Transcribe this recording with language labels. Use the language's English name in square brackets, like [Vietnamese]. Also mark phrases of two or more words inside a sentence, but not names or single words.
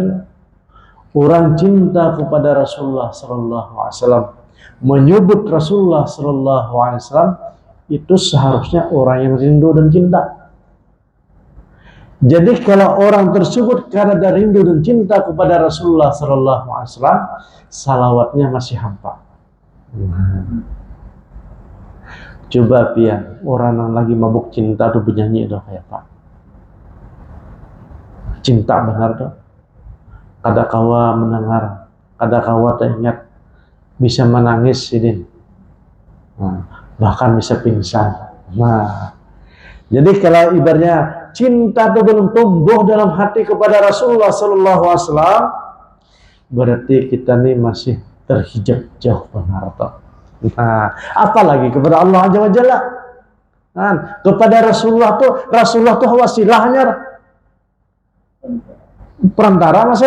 [Indonesian] Orang cinta kepada Rasulullah [Arabic] صلى الله عليه وسلم, [Indonesian] menyebut Rasulullah [Arabic] صلى الله عليه وسلم, [Indonesian] itu seharusnya orang yang rindu dan cinta. Jadi kalau orang tersebut karena ada rindu dan cinta kepada Rasulullah [Arabic] صلى الله عليه وسلم, [Indonesian] salawatnya masih hampa. [Banjar] Coba pian orang yang lagi mabuk cinta tuh bernyanyi itu kayak Pak. Cinta benar tuh. Kada kawa mendengar, kada kawa teringat, bisa menangis sidin. [Indonesian] Bahkan bisa pingsan. Nah, jadi kalau ibaratnya cinta itu belum tumbuh dalam hati kepada Rasulullah [Arabic] صلى الله عليه وسلم, [Banjar] berarti kita nih masih terhijab jauh benar toh. [Indonesian] Nah, apalagi kepada Allah [Arabic] عز وجل. [Indonesian] Nah, kepada Rasulullah tuh wasilahnya, perantara masih.